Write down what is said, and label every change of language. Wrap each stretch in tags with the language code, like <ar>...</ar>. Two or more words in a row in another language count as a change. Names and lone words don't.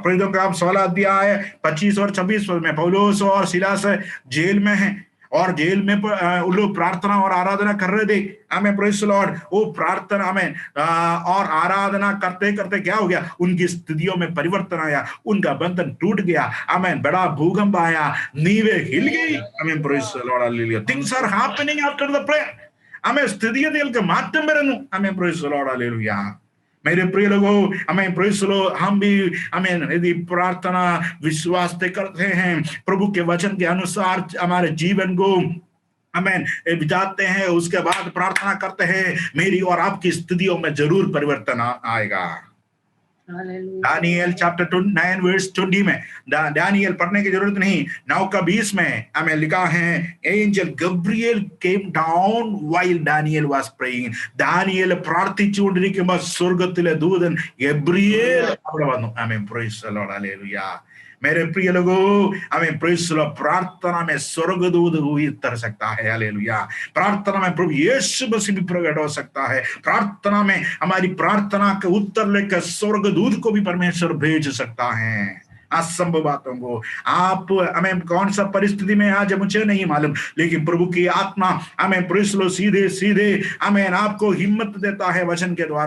<hi>प्रेरितों का काम 16 अध्याय 25 और 26 में पौलुस और सिलास जेल में हैं और जेल में उन लोग प्रार्थना और आराधना कर रहे थे।</hi> <en>Amen, Praise the Lord.</en> <hi>वो प्रार्थना में और आराधना करते करते क्या हो गया? उनकी स्थितियों में परिवर्तन आया, उनका बंधन टूट गया। आमीन, बड़ा भूकंप आया, नींवें हिल गई। आमीन,</hi> <en>Praise the Lord, hallelujah. Things are happening after the prayer.</en> <hi>हमें स्थितियों</hi> <ml>माറ്റം വരുന്നു।</ml> <hi>आमीन,</hi> <en>Praise the Lord,</en> <hi>हालेलुया। मेरे प्रिय लोगों, हमें</hi> <en>Praise the Lord,</en> <hi>हम भी हमें यदि प्रार्थना विश्वास से करते हैं, प्रभु के वचन के अनुसार हमारे जीवन को हमें बिताते हैं, उसके बाद प्रार्थना करते हैं, मेरी और आपकी स्थितियों में जरूर परिवर्तन आएगा। दानियल चैप्टर 9 वर्स 20 में, दानियल पढ़ने की जरूरत नहीं, 9 का 20 में हमें लिखा है,</hi> <en>Angel Gabriel came down while Daniel was praying.</en> <ml>दानियल പ്രാർത്ഥിച്ചുകൊണ്ടിരിക്കുമ്പോൾ സ്വർഗ്ഗത്തിലെ ദൂതൻ ഗബ്രിയേൽ അവിടെ വന്നു.</ml> <en>Amen, Praise the Lord, Hallelujah.</en> <hi>मेरे प्रिय लोगों, हमें</hi> <en>Praise the Lord,</en> <hi>प्रार्थना में स्वर्गदूत उतर सकता है। हालेलुया। प्रार्थना में प्रभु यीशु मसीह भी प्रकट हो सकता है। प्रार्थना में हमारी प्रार्थना के उत्तर लेकर स्वर्गदूत को भी परमेश्वर भेज सकता है। असंभव बातों को आप हमें कौन सा परिस्थिति में आज मुझे नहीं मालूम, लेकिन प्रभु की आत्मा हमें</hi> <en>Praise the Lord</en> <hi>सीधे सीधे हमें आपको हिम्मत देता है वचन के द्वारा।</hi>